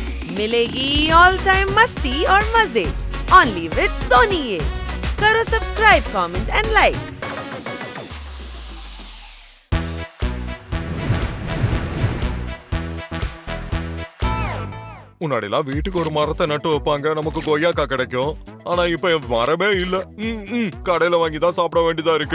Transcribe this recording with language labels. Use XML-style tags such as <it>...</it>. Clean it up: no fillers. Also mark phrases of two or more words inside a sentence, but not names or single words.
<hi>मिलेगी</hi> <en>all time</en> <hi>मस्ती और मजे</hi> <en>only with</en> <hi>सोनी ये। करो सब्सक्राइब,</hi> <en>comment and like.</en> <ta>முன்னாடிலாம் வீட்டுக்கு ஒரு மரத்தை நட்டு வைப்பாங்க, நமக்கு கொய்யாக்கா கிடைக்கும். ஆனா இப்ப மரமே இல்ல. கடையில வாங்கி தான் சாப்பிட வேண்டியதா இருக்கு.</ta>